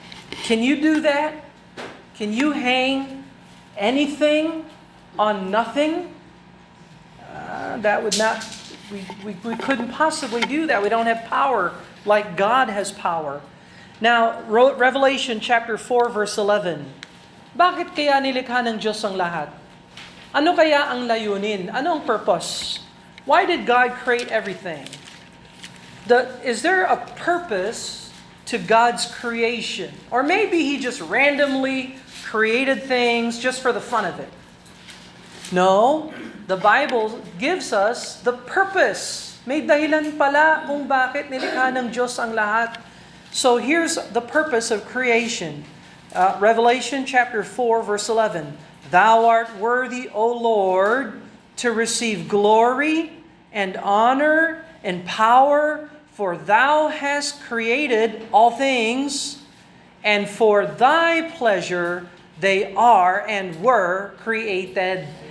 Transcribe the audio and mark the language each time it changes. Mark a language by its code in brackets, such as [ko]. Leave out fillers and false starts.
[en] Can you do that? Can you hang anything on nothing? That would not, we couldn't possibly do that. We don't have power like God has power. Now, Revelation chapter 4 verse 11. [tl] Bakit kaya nilikha ng Diyos ang lahat? Ano kaya ang layunin? Ano ang purpose? [en] Why did God create everything? Is there a purpose to God's creation? Or maybe He just randomly created things just for the fun of it? No. The Bible gives us the purpose. [tl] May dahilan pala kung bakit nilikha ng Diyos ang lahat. [en] So here's the purpose of creation. Revelation chapter 4 verse 11. "Thou art worthy, O Lord, to receive glory and honor and power, for Thou hast created all things, and for Thy pleasure they are and were created."